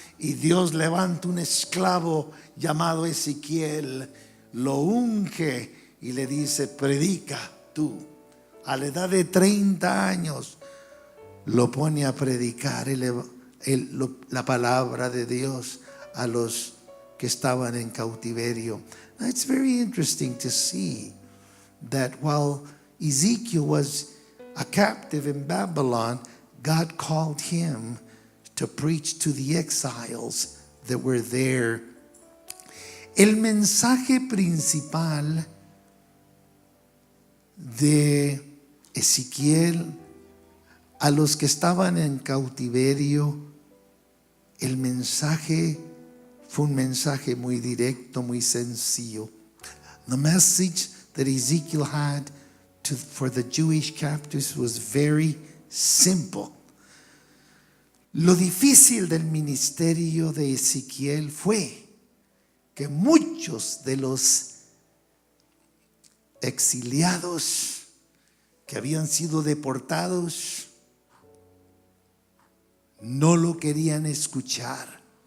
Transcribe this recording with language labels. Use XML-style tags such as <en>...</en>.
<es>Y Dios levanta un esclavo llamado Ezequiel, lo unge y le dice: predica tú. A la edad de 30 años lo pone a predicar la palabra de Dios a los que estaban en cautiverio.</es> <en>Now, it's very interesting to see that while Ezekiel was a captive in Babylon, God called him to preach to the exiles that were there.</en> <es>El mensaje principal de Ezequiel a los que estaban en cautiverio, el mensaje fue un mensaje muy directo, muy sencillo.</es> <en>The message that Ezekiel had for the Jewish captives was very simple.</en> <es>Lo difícil del ministerio de Ezequiel fue que muchos de los exiliados que habían sido deportados no lo querían escuchar.</es>